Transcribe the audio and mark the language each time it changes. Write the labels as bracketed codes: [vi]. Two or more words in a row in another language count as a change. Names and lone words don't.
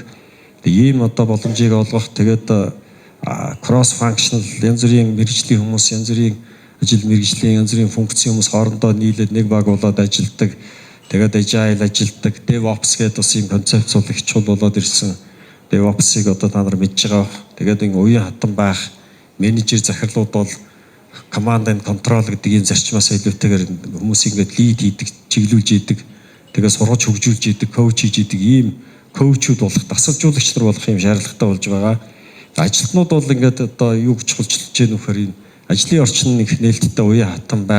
[mn] Ийм одоо боломжийг олгох тэгээд [en] cross functional [mn] янз бүрийн мэргэжлийн хүмүүс, янз бүрийн ажил мэргэжлийн янз бүрийн функцийн хүмүүс хоорондоо нийлээд нэг баг болоод ажилладаг. Тэгээд agile ажилтдаг, DevOps гэдэг бас ийм концепц бол их чухал болоод ирсэн. DevOps-ыг одоо та нар мэдж байгаа. Тэгээд энэ уян хатан байх, менежер захирлууд бол [en] command and control [mn] гэдэг ийм зарчмаас илүүтэйгээр хүмүүсийг ингээд лид хийдэг, чиглүүлж идэг. Тэгээд сургаж хөгжүүлж идэг, коуч хийж идэг ийм коучуд болох, дасгалжуулагч нар болох ийм шаардлагатай болж байгаа. Ажилтнууд бол ингээд одоо юу гэж чухалчилж гэнэ вөхөр энэ ажлын орчин нэг нээлттэй уян хатан байх.